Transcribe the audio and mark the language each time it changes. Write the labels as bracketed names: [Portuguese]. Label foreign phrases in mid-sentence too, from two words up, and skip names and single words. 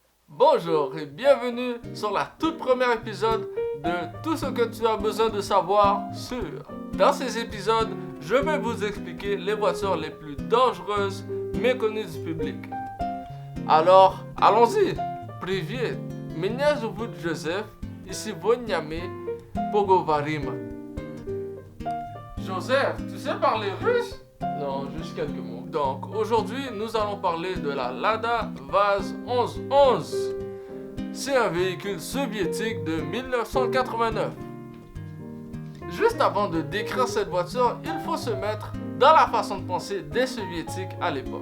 [French] Bonjour et bienvenue sur la toute première épisode de Tout ce que tu as besoin de savoir sur. Dans ces épisodes, je vais vous expliquer les voitures les plus dangereuses méconnues du public. Alors, allons-y. [Russian] Привет, меня зовут Joseph, и сегодня мы поговорим. [French] Joseph, tu sais parler russe? Non, juste quelques mots. Donc, aujourd'hui, nous allons parler de la Lada Vaz 1111. C'est un véhicule soviétique de 1989. Juste avant de décrire cette voiture, il faut se mettre dans la façon de penser des soviétiques à l'époque.